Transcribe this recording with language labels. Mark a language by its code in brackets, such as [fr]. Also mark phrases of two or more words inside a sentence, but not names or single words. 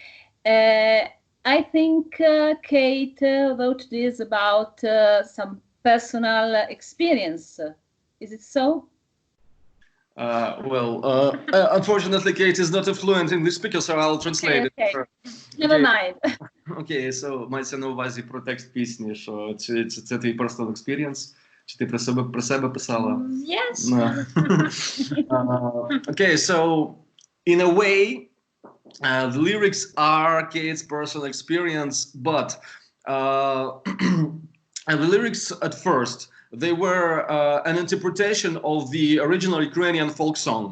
[en] I think Kate wrote this about some personal experience. Is it so? Well, unfortunately, Kate is not a fluent English speaker, so I'll translate it. Okay. Never mind. [uk] Окей, so мається на увазі про текст пісні, що це твій [en] personal experience, [uk] чи ти про себе писала? [en] Yes. Okay, so in a way, the lyrics are Kate's personal experience, but and the lyrics at first, they were an interpretation of the original Ukrainian folk song.